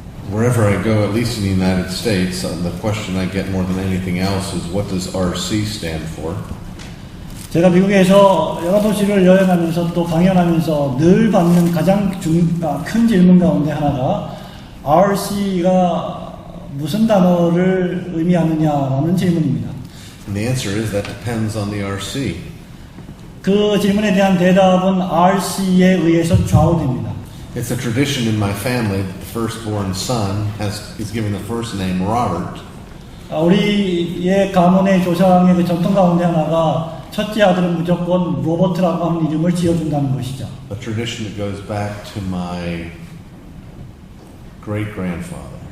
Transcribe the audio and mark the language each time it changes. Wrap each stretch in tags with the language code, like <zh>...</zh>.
<en>Wherever I go, at least in the United States, the question I get more than anything else is, what does RC stand for?</en> <ko>제가 미국에서 여러 도시를 여행하면서 또 강연하면서 늘 받는 가장 큰 질문 가운데 하나가 RC가 무슨 단어를 의미하느냐라는 질문입니다.</ko> <en>And the answer is that depends on the RC.</en> <ko>그 질문에 대한 대답은 RC에 의해서 좌우됩니다.</ko> <en>It's a tradition in my family that the firstborn son is given the first name Robert.</en> <ko>우리의 가문의 조상의 그 전통 가운데 하나가 첫째 아들은 무조건 로버트라고 하는 이름을 지어준다는 것이죠.</ko> <en>A tradition that goes back to my great-grandfather.</en>